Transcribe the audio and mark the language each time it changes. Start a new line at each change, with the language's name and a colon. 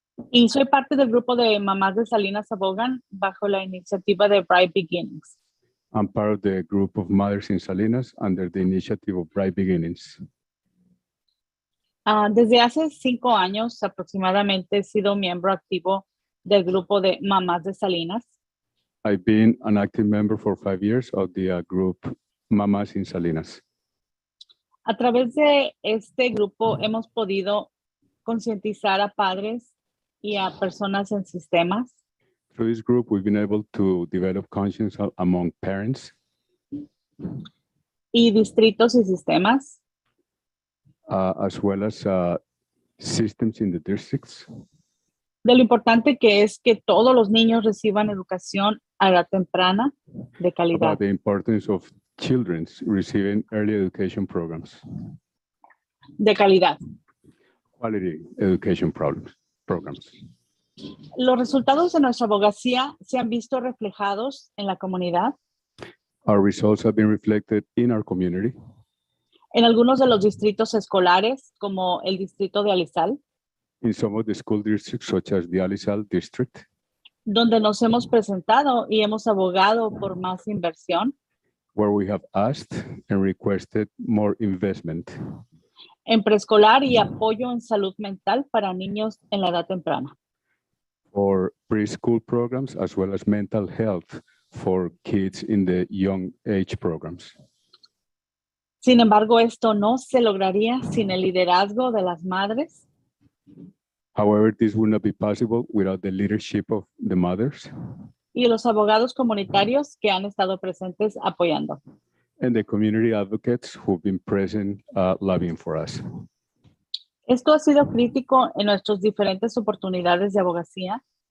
Spanish: Y soy parte del grupo de mamás de Salinas Abogan bajo la iniciativa de Bright Beginnings.
English: I'm part of the group of mothers in Salinas under the initiative of Bright Beginnings.
Spanish: Desde hace 5 años aproximadamente he sido miembro activo del grupo de mamás de Salinas.
English: I've been an active member for 5 years of the group Mamas in Salinas.
Spanish: A través de este grupo hemos podido concientizar a padres y a personas en sistemas
English: Through this group, we've been able to develop conscience among parents
Spanish: y distritos y sistemas
English: as well as systems in the districts
Spanish: de lo importante que es que todos los niños reciban educación a edad temprana de calidad.
English: about the importance of children receiving early education programs,
Spanish: De calidad.
English: quality education programs.
Spanish: Los resultados de nuestra abogacía se han visto reflejados en la comunidad,
English: Our results have been reflected in our community,
Spanish: en algunos de los distritos escolares, como el distrito de Alizal,
English: in some of the school districts, such as the Alizal district,
Spanish: donde nos hemos presentado y hemos abogado por más inversión
English: where we have asked and requested more investment
Spanish: en preescolar y apoyo en salud mental para niños en la edad temprana.
English: for preschool programs, as well as mental health for kids in the young age programs.
Spanish: Sin embargo, esto no se lograría sin el liderazgo de las madres
English: However, this would not be possible without the leadership of the mothers
Spanish: y los abogados comunitarios que han estado presentes apoyando.
English: and the community advocates who've been present lobbying for us.
Spanish: Esto ha sido crítico en nuestras diferentes oportunidades de abogacía